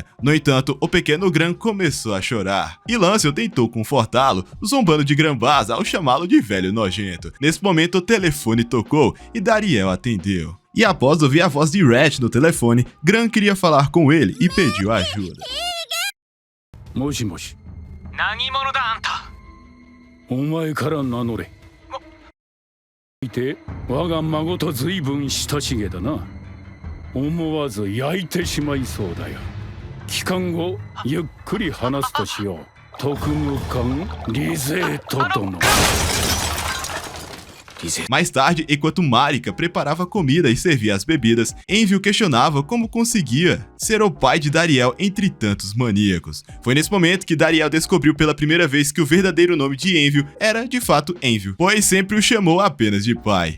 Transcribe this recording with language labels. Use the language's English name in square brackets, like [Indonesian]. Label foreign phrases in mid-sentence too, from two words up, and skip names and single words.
[Portuguese] No entanto, o pequeno Gran começou a chorar, e Lancel tentou confortá-lo, zombando de Granbaza ao chamá-lo de velho nojento. Nesse momento, o telefone tocou e Dariel atendeu. E após ouvir a voz de Rat no telefone, Gran queria falar com ele e pediu ajuda. [Japanese] もしもし、何者だあんた。お前から名乗れ。いて我が孫と随分親しげだな。思わず焼いてしまいそうだよ。帰還後ゆっくり話すとしよう。特務官リゼート殿。 [Portuguese] Mais tarde, enquanto Marika preparava comida e servia as bebidas, Envy questionava como conseguia ser o pai de Dariel entre tantos maníacos. Foi nesse momento que Dariel descobriu pela primeira vez que o verdadeiro nome de Envy era de fato Envy, pois sempre o chamou apenas de pai.